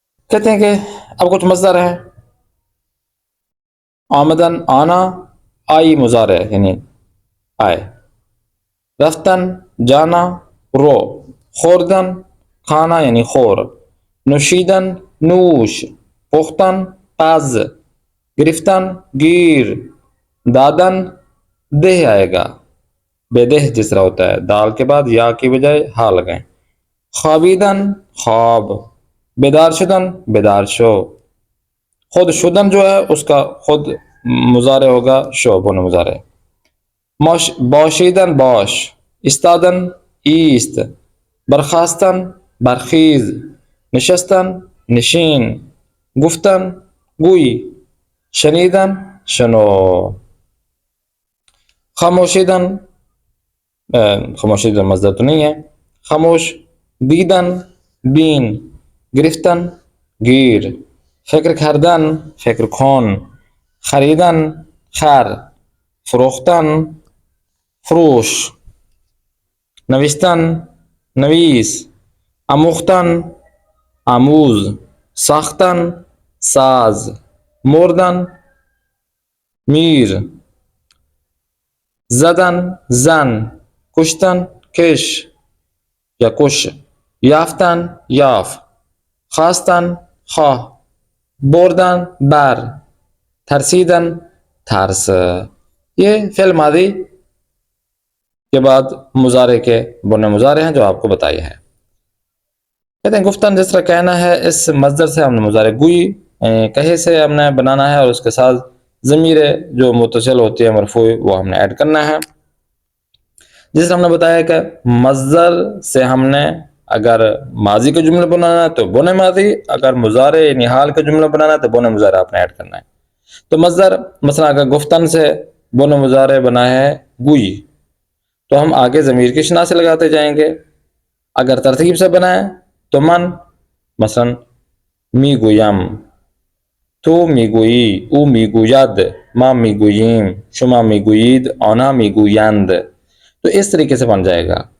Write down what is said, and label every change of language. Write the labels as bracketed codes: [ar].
[ur] کہتے ہیں کہ اب کچھ مصدر ہیں، آمدن آنا، آئی مضارع یعنی آئے، رفتن جانا، رو، خوردن کھانا یعنی خور، نشیدن نوش، پختن پز، گرفتن گیر، دادن دہ آئے گا، بے دہ جس طرح ہوتا ہے، دال کے بعد یا کی بجائے ہا لگائیں. [fa] خوابیدن خواب، بیدار شدن بیدار شو. خود شدن جو ہے اس کا خود مضارع ہوگا شو، بن مضارع. باشیدن باش، استادن ایست، برخاستن برخیز، نشستن نشین، گفتن گوئی، شنیدن شنو. خاموشیدن خاموشیدن مصدر تو نہیں ہے، خاموش، دیدن بین، گرفتن گیر، فکر کردن فکر کن، خریدن خر، فروختن فروش، نوشتن نویس، آموختن آموز، ساختن ساز، مردن میر، زدن زن، کشتن کش یا کش، یافتن یاف، خواستن خواہ، بردن بر، ترسیدن ترس. [ur] یہ فعل ماضی کے بعد مضارع کے بنے مضارع ہیں جو آپ کو بتائی ہے. کہتے ہیں گفتن جس طرح کہنا ہے، اس مصدر سے ہم نے مضارع گوئی کہے سے ہم نے بنانا ہے اور اس کے ساتھ ضمیر جو متصل ہوتی ہے مرفوع وہ ہم نے ایڈ کرنا ہے. جس طرح ہم نے بتایا کہ مصدر سے ہم نے اگر ماضی کا جملہ بنانا ہے تو بن ماضی، اگر مضارع یعنی حال کا جملہ بنانا ہے تو بن مضارع آپ نے ایڈ کرنا ہے. تو مصدر مثلا اگر گفتن سے بن مضارع بنا ہے گوئی تو ہم آگے ضمیر کی شناخت سے لگاتے جائیں گے. [fa] اگر ترتیب سے بنا ہے تو من، مثلا می گویم، تو میگویی، او میگوید، ما میگوییم، شما میگویید، آنها میگویند. [ur] تو اس طریقے سے بن جائے گا.